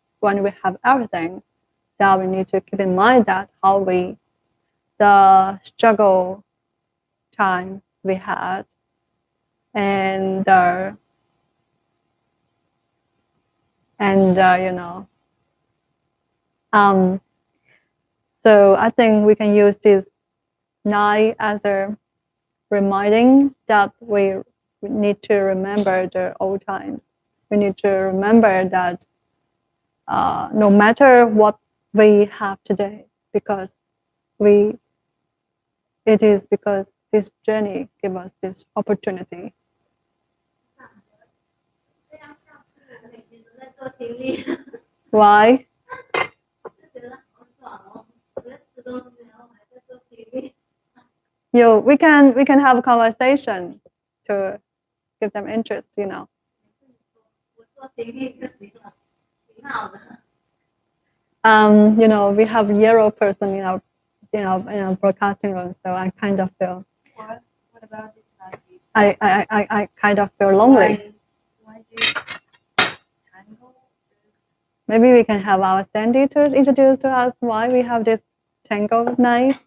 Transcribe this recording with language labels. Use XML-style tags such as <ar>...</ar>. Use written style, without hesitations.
<en>When we have everything, that we need to keep in mind that the struggle time we had, and you know, um, so I think we can use this night as a reminding that we need to remember the old times. We need to remember that no matter what we have today, because we it is because this journey gave us this opportunity.</en> <zh>这样像是每天都在做听力，</zh> <en>Why?</en> <zh>就觉得好爽哦！我在吃东西，然后还在做听力。</zh> <en>We can have a conversation to give them interest. You know.</en> <zh>我做听力就行了，挺好的。</zh> <en>You know, we have zero person in our broadcasting room, so I kind of feel. What about this language? I kind of feel lonely. Why this tango? Maybe we can have our Sandy to introduce to us why we have this tango knife.</en>